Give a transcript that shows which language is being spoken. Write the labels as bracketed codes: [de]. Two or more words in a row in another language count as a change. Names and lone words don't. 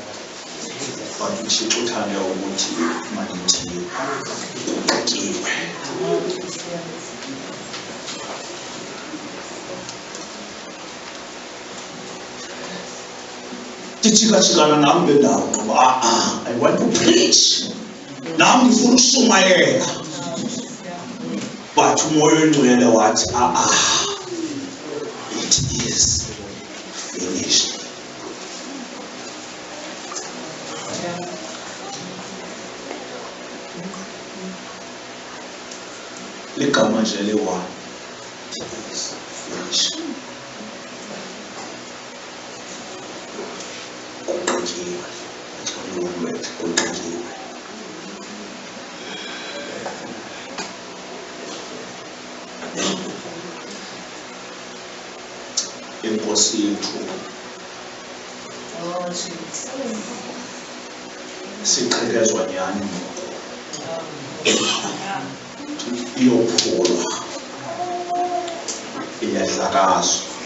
[en] But it's totally Kugqityiwe. I want to preach. [xh] Now ngifuna ukushumayela. But umoya ongcwele wathi [en] it is finished. [xh] Ligama nje le-one. [en] It is finished. Kugqityiwe. That's what you want with Kugqityiwe. [xh] Inkosi yethu siqhekezwa nyani iyophulwa iyahlakazwa